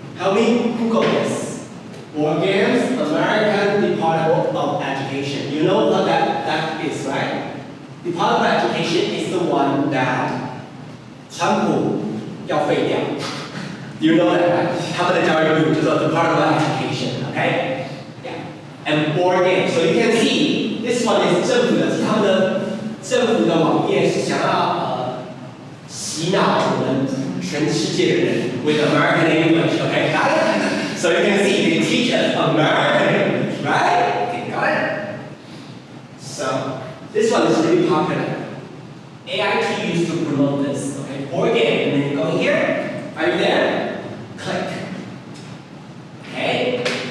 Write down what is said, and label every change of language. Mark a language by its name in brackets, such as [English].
[English] Help me Google this. Board games, American Department of Education. You know what that is, right? Department of Education is the one that [Chinese] 川普要废掉. [English] You know that, right? [Chinese] 他们的教育部叫做 Department of Education, okay? [English] Yeah. And board games. So you can see, this one is [Chinese] 政府的，是他们的政府的网页是想要洗脑我们全世界的人 [English] with American English, okay? Got it? So you can see they teach us American English, right? Okay, got it? So this one is really popular. AIT used to promote this, okay? Board game, and then you go here. Are you there? Click. Okay?